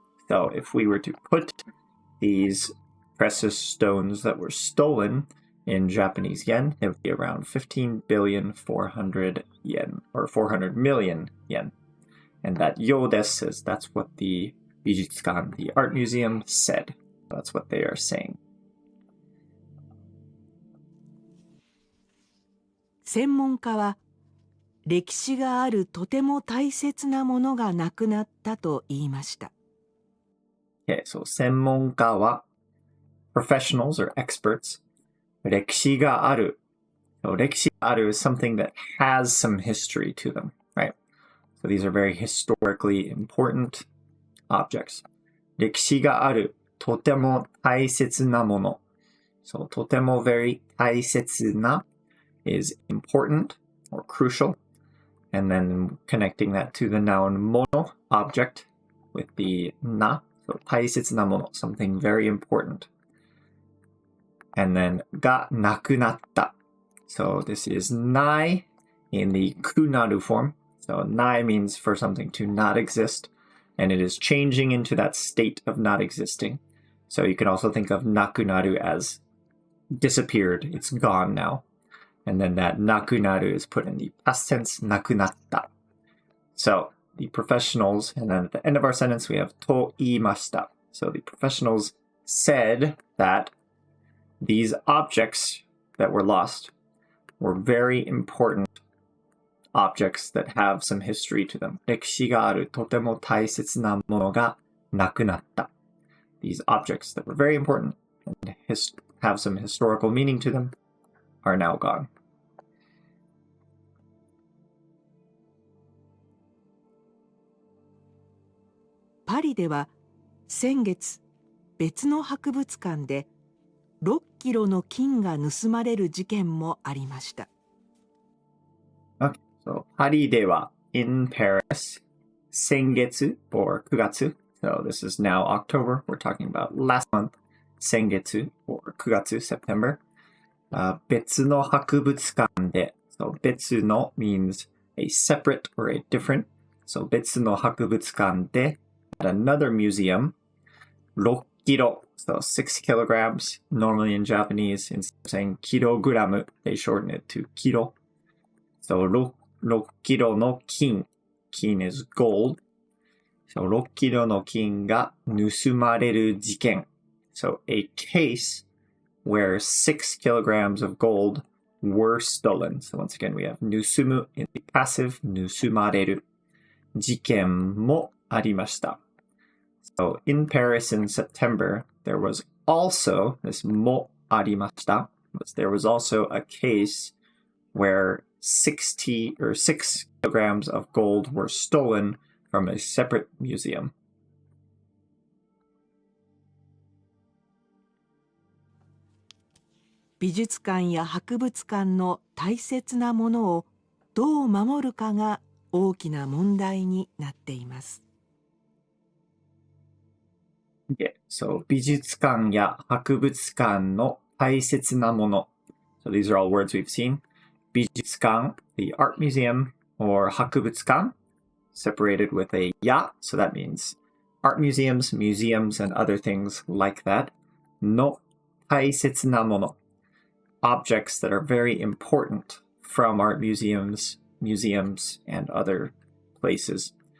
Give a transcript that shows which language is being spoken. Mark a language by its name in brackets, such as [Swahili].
[English] So if we were to put these precious stones that were stolen in Japanese yen, it would be around 15,400 yen, or 400 million yen. And that [Japanese] ようです [English] is, that's what the 美術館, the art museum, said. That's what they are saying. [Japanese] 専門家は、歴史があるとても大切なものがなくなったと言いました。 [English] Okay, so [Japanese] 専門家は [English] professionals or experts, [Japanese] 歴史がある. [English] So [Japanese] 歴史がある [English] is something that has some history to them, right? So these are very historically important objects. [Japanese] 歴史がある、とても大切なもの. [English] So とても very 大切な is important or crucial. And then connecting that to the noun もの, object, with the な. So [Japanese] 大切なもの, [English] something very important. and then [Japanese] がなくなった. [English] So this is ない in the [Japanese] くなる [English] form. So ない means for something to not exist, and it is changing into that state of not existing. So you can also think of [Japanese] なくなる [English] as disappeared. It's gone now. And then that なくなる is put in the past tense [Japanese] なくなった. [English] So the professionals, and then at the end of our sentence we have [Japanese] と言いました. [English] So the professionals said that these objects that were lost were very important objects that have some history to them. [Japanese] 歴史があるとても大切なものがなくなった. [English] These objects that were very important and have some historical meaning to them are now gone. [Japanese] パリでは先月別の博物館で6キロの金が盗まれる事件もありました。 [English] Okay, so [Japanese] パリでは [English] in Paris 先月 or 9月. So this is now October. We're talking about last month. 先月 or 9月 September. [Japanese] 別の博物館で [English] So 別の means a separate or a different. So [Japanese] 別の博物館で [English] at another museum 6キロ. So 6 kilograms. Normally in Japanese, instead of saying kilogram, they shorten it to kilo. So [Japanese] 6キロの金. [English] Kin is gold. So [Japanese] 6キロの金が盗まれる事件. [English] So a case where 6 kilograms of gold were stolen. So once again, we have 盗む in the passive, 盗まれる. [Japanese] 事件もありました. [English] So in Paris in September, there was also, this [Japanese] もありました, [English] there was also a case where 6 kilograms of gold were stolen from a separate museum. [Japanese] 美術館や博物館の大切なものをどう守るかが大きな問題になっています。 [English] Okay, so [Japanese] 美術館や博物館の大切なもの. [English] So these are all words we've seen. 美術館, the art museum, or 博物館, separated with a ya, so that means art museums, and other things like that. [Japanese] の大切なもの, [English] objects that are very important from art museums, and other places.